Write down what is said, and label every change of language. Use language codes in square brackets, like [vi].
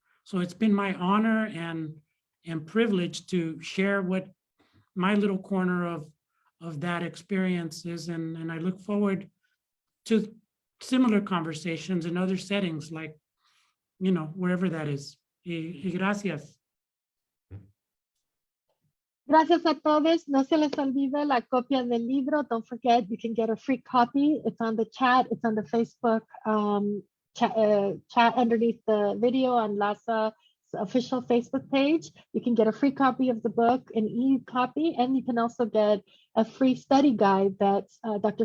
[en] So it's been my honor and privilege to share what my little corner of that experience is, and I look forward to similar conversations in other settings, like, you know, wherever that is. [es] Y gracias. Gracias a todos. No se les olvide la copia del libro. [en] Don't forget, you can get a free copy. It's on the chat. It's on the Facebook chat underneath the video on LASA's official Facebook page. You can get a free copy of the book, an e-copy, and you can also get a free study guide that Dr.